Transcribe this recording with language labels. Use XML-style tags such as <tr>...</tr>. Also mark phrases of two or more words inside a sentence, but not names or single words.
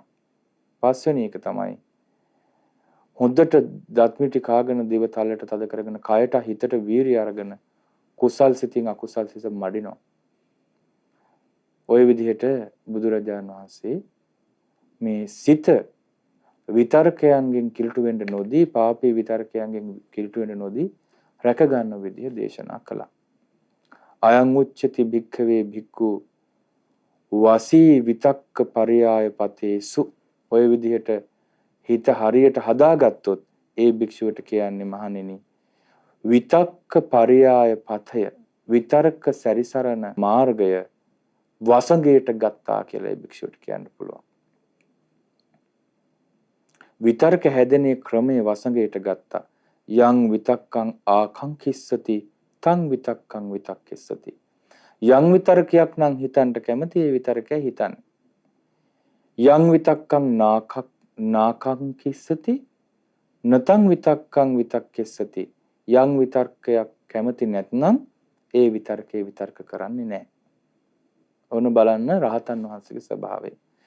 <si>පස්වෙනි එක තමයි හොඳට දත්මිටි කාගෙන දිව තලයට තද කරගෙන කයට හිතට වීරිය අරගෙන කුසල් සිතින් අකුසල් සිත මඩිනවා. ওই විදිහට බුදුරජාණන් වහන්සේ මේ සිත විතර්කයන්ගෙන් කිලුට වෙන්න නොදී, පාපී විතර්කයන්ගෙන් කිලුට වෙන්න නොදී රැක ගන්න විදිහ දේශනා කළා.</si> <pi>අයං උච්චති භික්ඛවේ භික්ඛු වසී විතක්ක පරියාය පතේසු.</pi> <si>ওই විදිහට හිත හරියට හදාගත්තොත් ඒ භික්ෂුවට කියන්නේ මහණෙනි</si> <pi>විතක්ක පරියාය</pi> <si>පතය විතර්ක සැරිසරන මාර්ගය වසඟයට ගත්තා කියලා ඒ භික්ෂුවට කියන්න පුළුවන්. විතර්ක හැදෙනේ ක්‍රමයේ වසඟයට ගත්තා.</si> <pi>යං විතක්කං ආකංකිස්සති තං විතක්කං විතක්කෙස්සති.</pi> <si>යං විතර්කයක් නම් හිතන්න කැමති ඒ විතර්කය හිතන්න.</si> <pi>යං විතක්කං නාකංකිස්සති නතං විතක්කං විතක්කෙස්සති.</pi> <si>යං විතර්කයක් කැමති නැත්නම් ඒ විතර්කේ විතර්ක කරන්නේ නැහැ. ඕන බලන්න රහතන් වහන්සේගේ ස්වභාවය.</si>